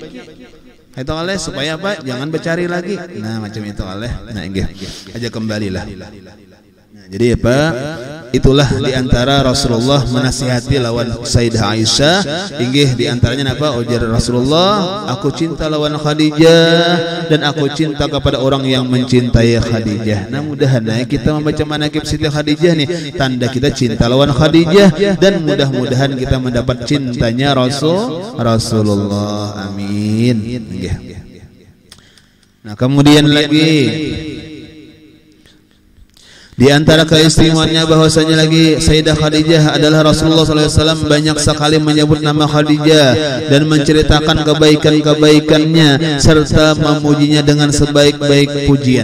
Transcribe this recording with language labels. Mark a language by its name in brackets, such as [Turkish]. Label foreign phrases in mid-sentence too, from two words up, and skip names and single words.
[Banjar] Itu oleh supaya apa? Jangan bercari lagi. Nah macam itu oleh. Nah inggi aja kembalilah. Nah, jadi apa? [Indonesian] itulah diantara Rasulullah menasihati lawan Sayyidah Aisyah. [Banjar] Inggih diantaranya apa? [Indonesian] Ujar Rasulullah, aku cinta lawan Khadijah dan aku cinta kepada orang yang mencintai Khadijah. Nah mudah-mudahan kita membaca manaqib Siti Khadijah nih, tanda kita cinta lawan Khadijah, dan mudah-mudahan kita mendapat cintanya Rasulullah. Amin. Nah kemudian lagi di antara keistimewaannya bahwasanya lagi Sayyidah Khadijah adalah Rasulullah SAW banyak sekali menyebut nama Khadijah dan menceritakan kebaikan-kebaikannya serta memujinya dengan sebaik-baik pujian.